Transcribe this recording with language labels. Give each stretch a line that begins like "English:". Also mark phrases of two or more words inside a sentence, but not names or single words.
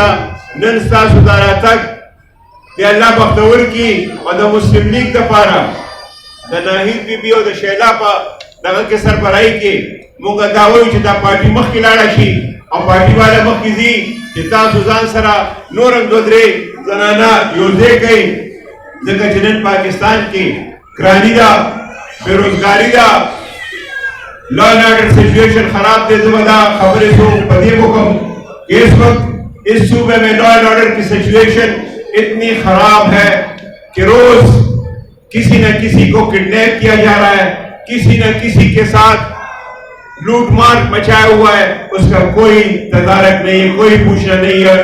Pashto: نن ستاسو دا راتګ د الله بختور کړي او د مسلم لیگ دپاره د ناهید بیبي او د شیلا په دغه کې سربراهي کې موږ دا وایو چې دا پارټي مخکې لاړه شي او پارټي والا مخکې ځي چې تاسو ځان سره نور هم دوه درې زنانه یوځای کوئ ځکه چې نن پاکستان کې ګراني ده بېروزګاري ده
English: law and order situation
Pashto: خراب دے زه به دا خبرې په دې وکړم
Urdu: کہ اس وقت اس صوبے میں
English: law and order
Urdu: کی سچویشن اتنی خراب ہے کہ روز کسی نہ کسی کو کڈنیپ کیا جا رہا ہے کسی نہ کسی کے ساتھ لوٹ مار مچایا ہوا ہے اس کا کوئی تدارک نہیں ہے کوئی پوچھنا نہیں ہے.